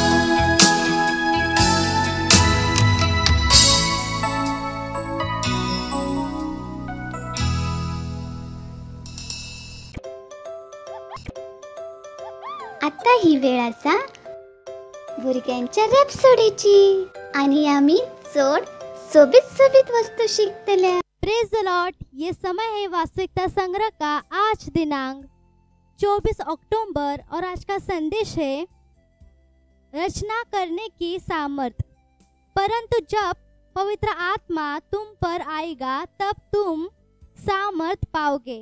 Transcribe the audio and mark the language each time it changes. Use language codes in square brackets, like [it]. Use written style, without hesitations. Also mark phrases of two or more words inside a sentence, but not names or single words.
[kok] आता ही वेळ आसा भुरग्यांच्या रॅप्सोडीची आणि आम्ही चड सोबीत सोबीत वस्तू शिकतल्या. [en] Praise the Lord. [hi] ये समय है वास्तविकता संग्रह का आज दिनांक 24 अक्टूबर और आज का संदेश है रचना करने की सामर्थ. परंतु जब पवित्र आत्मा तुम पर आएगा तब तुम सामर्थ पाओगे.